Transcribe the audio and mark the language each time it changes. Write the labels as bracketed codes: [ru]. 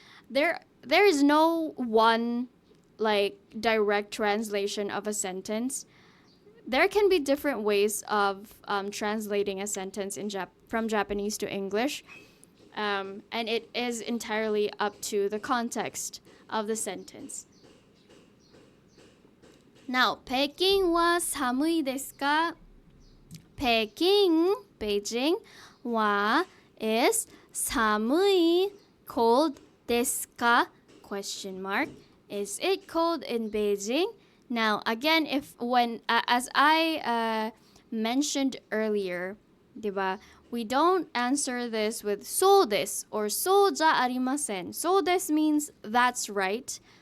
[en] There is no one like direct translation of a sentence. There can be different ways of translating a sentence from Japanese to English, and it is entirely up to the context of the sentence. [ja] Now, 北京は寒いですか?北京, Beijing, は [en] is [ja] 寒い, [en] cold, [ja] ですか? [en] Question mark. Is it cold in Beijing? Now, again, as I mentioned earlier, [tl] 'diba? [en] We don't answer this with [ja] そうです [en] or [ja] そうじゃありません. そうです [en] means that's right.